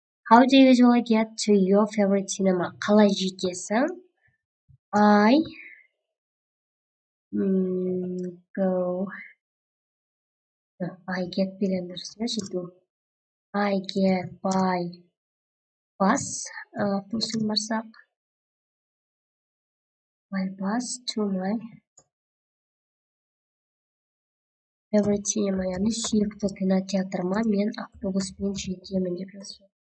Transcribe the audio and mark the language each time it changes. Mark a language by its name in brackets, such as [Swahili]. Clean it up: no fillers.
[English] How do you usually get to your favorite cinema? [Kazakh] Қалай жетесің? [English] I get [Kazakh] деген дұрыс, иә, жету. [English] I get by bus, [Kazakh] автобуспен барсақ. [English] By bus to my favorite cinema, [Kazakh] яғни сүйікті кинотеатрыма мен автобуспен жетемін деп жазу.